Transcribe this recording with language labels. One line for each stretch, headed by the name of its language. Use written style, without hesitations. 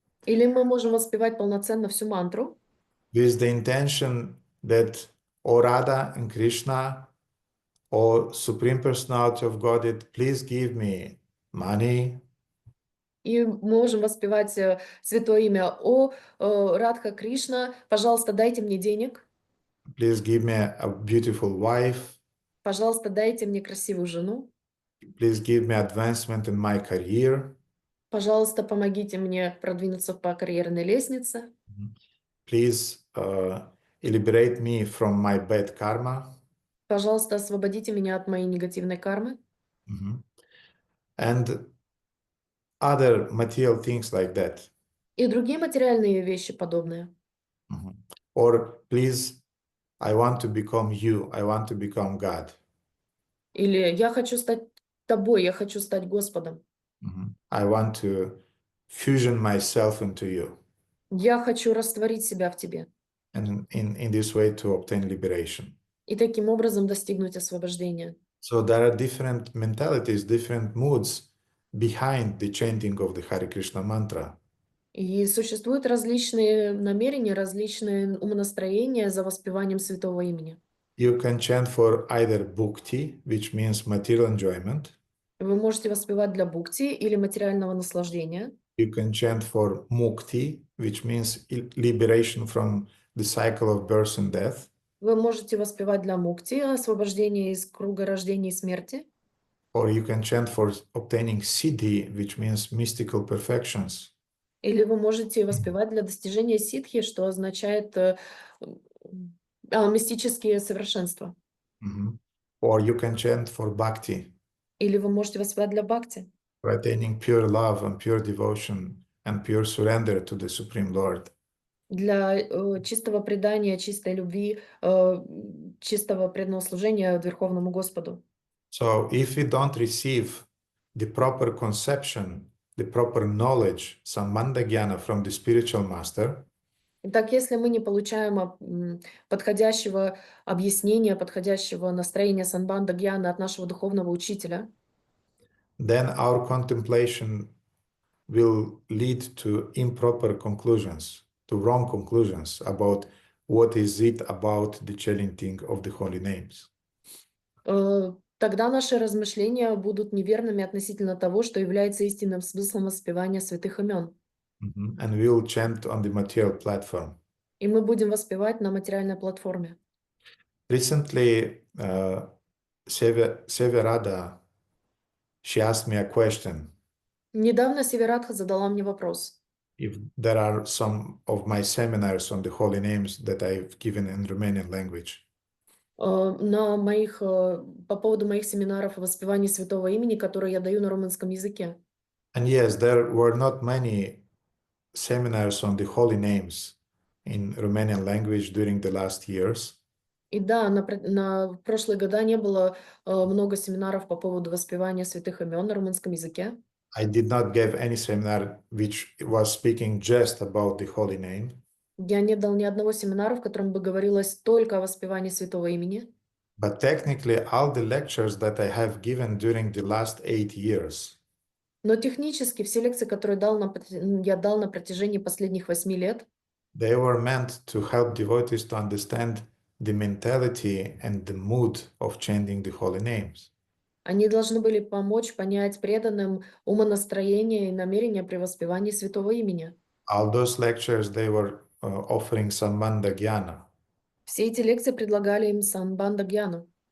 Russian: или мы можем воспевать полноценно всю мантру,
English: with the intention that, O Radha and Krishna, O Supreme Personality of Godhead, please give me money,
Russian: и можем воспевать святое имя: "О, Радха Кришна, пожалуйста, дайте мне денег,
English: please give me a beautiful wife,
Russian: пожалуйста, дайте мне красивую жену,
English: please give me advancement in my career,
Russian: пожалуйста, помогите мне продвинуться по карьерной лестнице,
English: please liberate me from my bad karma."
Russian: пожалуйста, освободите меня от моей негативной кармы",
English: And other material things like that.
Russian: и другие материальные вещи подобные.
English: Or please, I want to become you, I want to become God.
Russian: Или "Я хочу стать тобой, я хочу стать Господом,
English: I want to fusion myself into you.
Russian: я хочу растворить себя в тебе",
English: And in this way to obtain liberation.
Russian: и таким образом достигнуть освобождения.
English: So there are different mentalities, different moods behind the chanting of the Hare Krishna mantra.
Russian: И существуют различные намерения, различные умонастроения за воспеванием святого имени.
English: You can chant for either bhukti, which means material enjoyment.
Russian: Вы можете воспевать для бхукти или материального наслаждения.
English: You can chant for mukti, which means liberation from the cycle of birth and death.
Russian: Вы можете воспевать для мукти, освобождения из круга рождения и смерти.
English: Or you can chant for obtaining siddhi, which means mystical perfections.
Russian: Или вы можете воспевать для достижения ситхи, что означает мистические совершенства.
English: Or you can chant for bhakti,
Russian: Или вы можете воспевать для бхакти,
English: for attaining pure love and pure devotion and pure surrender to the Supreme Lord.
Russian: для чистого предания, чистой любви, чистого преданного служения Верховному Господу.
English: So if we don't receive the proper conception, the proper knowledge, sambandha jnana from the spiritual master,
Russian: Итак, если мы не получаем подходящего объяснения, подходящего настроения санбанда гьяны от нашего духовного учителя,
English: then our contemplation will lead to improper conclusions, to wrong conclusions about what is it about the chanting of the holy names.
Russian: тогда наши размышления будут неверными относительно того, что является истинным смыслом воспевания святых имен.
English: And we will chant on the material platform.
Russian: И мы будем воспевать на материальной платформе.
English: Recently, Severada, she asked me a question.
Russian: Недавно Севератха задала мне вопрос.
English: If there are some of my seminars on the holy names that I've given in Romanian language.
Russian: По поводу моих семинаров о воспевании святого имени, которые я даю на румынском языке.
English: And yes, there were not many seminars on the holy names in Romanian language during the last years.
Russian: И да, в прошлые года не было много семинаров по поводу воспевания святых имен на румынском языке.
English: I did not give any seminar which was speaking just about the holy name.
Russian: Я не дал ни одного семинара, в котором бы говорилось только о воспевании святого имени.
English: But technically, all the lectures that I have given during the last 8 years,
Russian: Но технически все лекции, которые я дал на протяжении последних 8 лет,
English: they were meant to help devotees to understand the mentality and the mood of chanting the holy names.
Russian: они должны были помочь понять преданным умонастроение и намерение при воспевании святого имени.
English: All those lectures, they were offering Sambandha Jnana,
Russian: Все эти лекции предлагали им самбанда гьяну,